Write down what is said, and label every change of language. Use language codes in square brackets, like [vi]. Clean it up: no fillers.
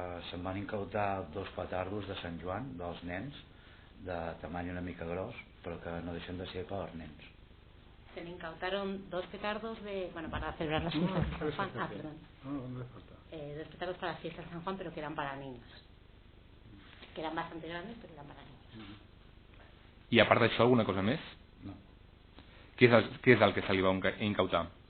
[ca] Se'm van incautar 2 petardos de Sant Joan, dels nens, de tamany una mica gros, però que no deixen de ser per nens. [es] Se le incautaron 2 petardos para celebrar las fiestas de San Juan. Perdón. No le falta. 2 petardos para las fiestas de San Juan, pero que eran para niños. Que eran bastante grandes, pero eran para niños. [ca] I a part d'això, alguna cosa més? No. Què és el que se li va incautar?